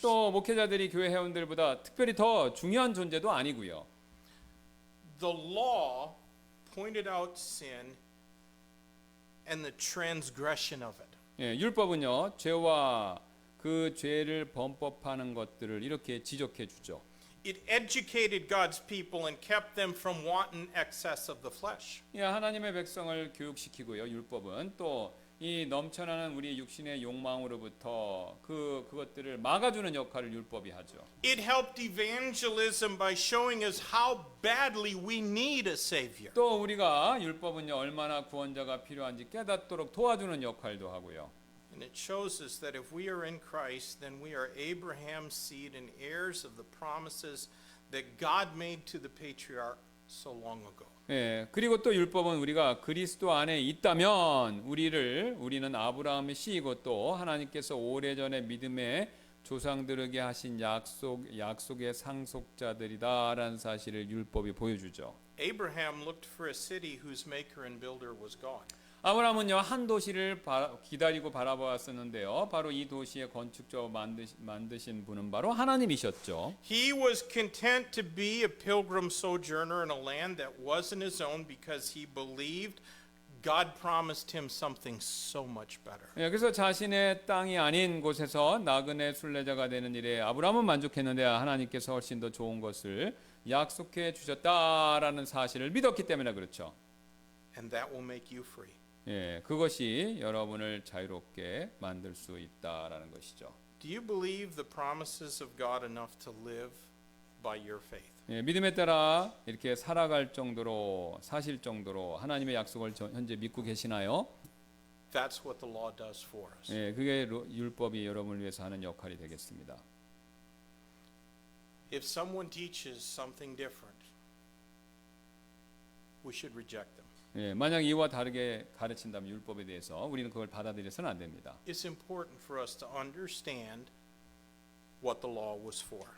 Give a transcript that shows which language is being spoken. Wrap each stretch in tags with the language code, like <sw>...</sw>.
<ko>또 목회자들이 교회 회원들보다 특별히 더 중요한 존재도 아니고요.</ko> <en>The law pointed out sin and the transgression of it.</en> <ko>예, 율법은요, 죄와 그 죄를 범법하는 것들을 이렇게 지적해 주죠.</ko> <en>It educated God's people and kept them from wanton excess of the flesh.</en> <ko>예, 하나님의 백성을 교육시키고요. 율법은 또 이 넘쳐나는 우리 육신의 욕망으로부터 그것들을 막아주는 역할을 율법이 하죠.</ko> <en>It helped evangelism by showing us how badly we need a savior.</en> <ko>또 우리가 율법은요, 얼마나 구원자가 필요한지 깨닫도록 도와주는 역할도 하고요.</ko> <en>And it shows us that if we are in Christ, then we are Abraham's seed and heirs of the promises that God made to the patriarch so long ago.</en> <ko>예, 그리고 또 율법은 우리가 그리스도 안에 있다면 우리는 아브라함의 씨이고 또 하나님께서 오래전에 믿음의 조상들에게 하신 약속의 상속자들이다라는 사실을 율법이 보여주죠.</ko> <en>Abraham looked for a city whose maker and builder was God.</en> <ko>아브라함은요, 한 도시를 기다리고 바라보았었는데요. 바로 이 도시의 건축자 만드신 분은 바로 하나님이셨죠.</ko> <en>He was content to be a pilgrim sojourner in a land that wasn't his own because he believed God promised him something so much better.</en> <ko>예, 그래서 자신의 땅이 아닌 곳에서 나그네 순례자가 되는 일에 아브라함은 만족했는데 하나님께서 훨씬 더 좋은 것을 약속해 주셨다라는 사실을 믿었기 때문에 그렇죠.</ko> <en>And that will make you free.</en> <ko>예, 그것이 여러분을 자유롭게 만들 수 있다라는 것이죠.</ko> <en>Do you believe the promises of God enough to live by your faith?</en> <ko>예, 믿음에 따라 이렇게 살아갈 정도로 사실 정도로 하나님의 약속을 현재 믿고 계시나요?</ko> <en>That's what the law does for us.</en> <ko>예, 그게 율법이 여러분을 위해서 하는 역할이 되겠습니다.</ko> <en>If someone teaches something different, we should reject them.</en> <ko>예, 만약 이와 다르게 가르친다면 율법에 대해서 우리는 그걸 받아들여서는 안 됩니다.</ko> <en>It's important for us to understand what the law was for.</en>